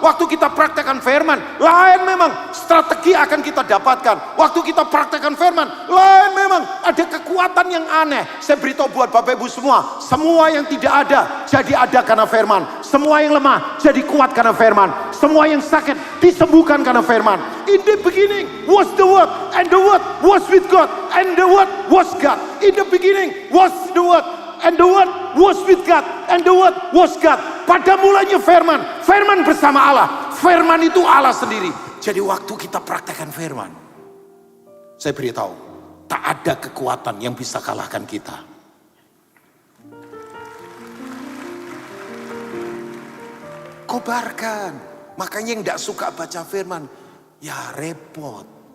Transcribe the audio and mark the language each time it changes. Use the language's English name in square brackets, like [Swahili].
[Indonesian] Waktu kita praktekkan firman, lain memang strategi akan kita dapatkan. Waktu kita praktekkan firman, lain memang ada kekuatan yang aneh. Saya beritahu buat Bapak Ibu semua yang tidak ada jadi ada karena firman. Semua yang lemah jadi kuat karena firman. Semua yang sakit disembuhkan karena firman. [English] In the beginning was the Word, and the Word was with God, and the Word was God. In the beginning was the Word, and the Word was with God, and the Word was God. [Indonesian] Pada mulanya firman, firman bersama Allah. Firman itu Allah sendiri. Jadi waktu kita praktekkan firman, saya beritahu, tak ada kekuatan yang bisa kalahkan kita. Kobarkan. Makanya yang tidak suka baca firman, ya repot.